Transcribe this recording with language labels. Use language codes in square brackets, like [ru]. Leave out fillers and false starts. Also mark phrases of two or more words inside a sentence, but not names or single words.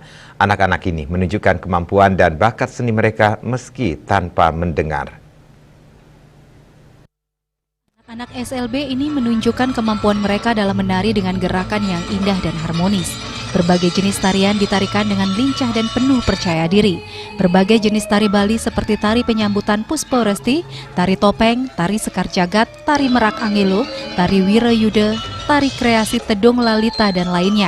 [id] Anak-anak ini menunjukkan kemampuan dan bakat seni mereka meski tanpa mendengar. Anak SLB ini menunjukkan kemampuan mereka dalam menari dengan gerakan yang indah dan harmonis. Berbagai jenis tarian ditarikan dengan lincah dan penuh percaya diri. Berbagai jenis tari Bali seperti tari penyambutan Puspa Resti, tari topeng, tari sekar jagat, tari merak angelo, tari wirayuda, tari kreasi tedung lalita, dan lainnya.